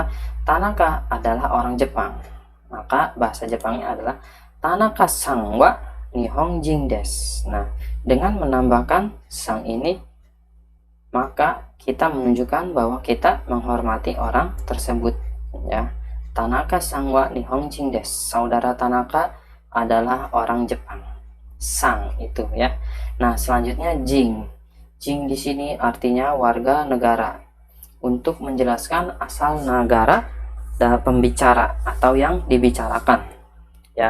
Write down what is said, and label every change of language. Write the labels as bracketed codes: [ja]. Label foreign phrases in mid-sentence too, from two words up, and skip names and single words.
[id] Tanaka adalah orang Jepang, maka bahasa Jepangnya adalah [ja] 田中さんは日本人です. [id] Nah, dengan menambahkan sang ini, maka kita menunjukkan bahwa kita menghormati orang tersebut ya. [ja] 田中さんは日本人です. [id] Saudara Tanaka adalah orang Jepang. Sang itu ya. Nah, selanjutnya jing. Jing di sini artinya warga negara. Untuk menjelaskan asal negara dan pembicara atau yang dibicarakan ya.